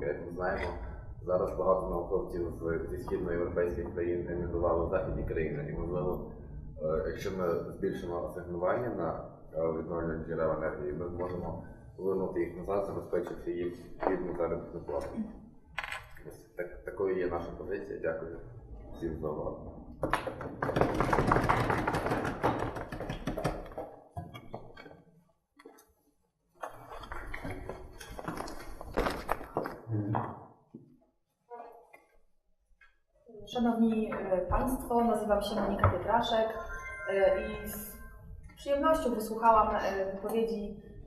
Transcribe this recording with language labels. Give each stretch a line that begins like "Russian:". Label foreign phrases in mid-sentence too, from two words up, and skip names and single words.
Ukrainian: Як ми знаємо, зараз багато науковців зі східноєвропейських країн емігрували в західні країни. І, можливо, якщо ми збільшимо асигнування на відновлювальні джерела енергії, ми зможемо повернути їх назад, забезпечивши їх гідну заробітну плату. Такою є наша позиція. Дякую. zjózowa.
Polish: Szanowni Państwo, nazywam się Monika Pietraszek i z przyjemnością wysłuchałam wypowiedzi